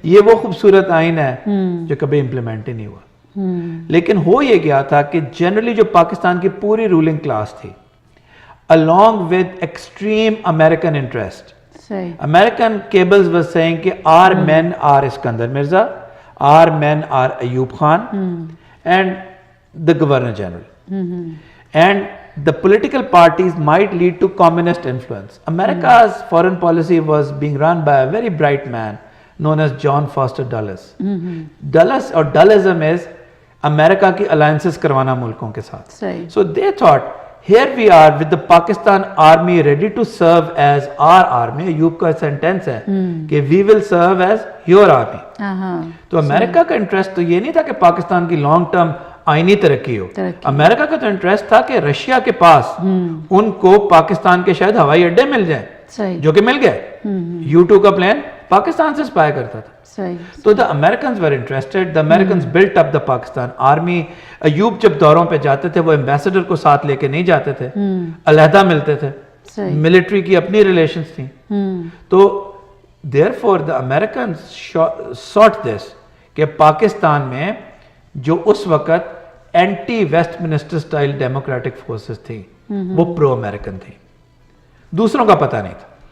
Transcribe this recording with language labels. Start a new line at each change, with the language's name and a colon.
Urdu: یہ وہ خوبصورت آئین ہے جو کبھی امپلیمنٹ ہی نہیں ہوا. لیکن ہو یہ گیا تھا کہ جنرلی جو پاکستان کی پوری رولنگ کلاس تھی,
English: along with extreme American interest, American cables were saying کہ our men are Iskandar Mirza, our men are Ayub Khan and the Governor General. And the political parties might lead to communist influence. America's foreign policy was being run by a very bright man known as John Foster Dulles. Dulles or Dullism is
Urdu: امریکہ کی alliances کروانا ملکوں کے ساتھ.
English: So they thought here we are with the Pakistan army ready to serve as our army.
Urdu: Ayub کا sentence ہے کہ
English: we will serve as your army.
Urdu: تو امریکہ کا انٹرسٹ تو یہ نہیں تھا کہ پاکستان کی لانگ ٹرم آئینی ترقی ہو, امریکہ کا تو انٹرسٹ تھا کہ رشیا کے پاس ان کو پاکستان کے شاید ہوائی اڈے مل جائیں, جو کہ مل گئے. U2 کا پلان پاکستان سے اسپائی کرتا تھا.
English: تو the Americans were interested, the Americans built up the Pakistan army.
Urdu: Ayub جب دوروں پہ جاتے تھے وہ ایمبیسڈر کو ساتھ لے کے نہیں جاتے تھے, علیحدہ ملتے تھے, ملٹری کی اپنی ریلیشنز تھیں. تو
English: therefore the Americans sought this
Urdu: کہ پاکستان میں جو اس وقت anti waste minister style democratic forces تھیں وہ پرو امریکن تھیں, دوسروں کا پتہ نہیں تھا.